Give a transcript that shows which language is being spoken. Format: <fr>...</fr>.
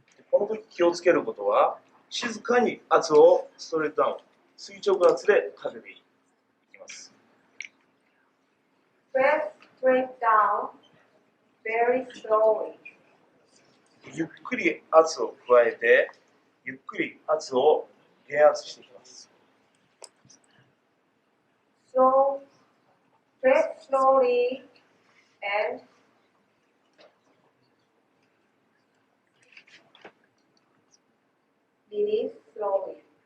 <ja>この時気をつけることは、静かに圧をストレートダウン、垂直圧でかけていきます。</ja> <en>Press straight down very slowly.</en> <ja>ゆっくり圧を加えて、ゆっくり圧を減圧していきます。</ja> <en>So press slowly and release slowly.</en>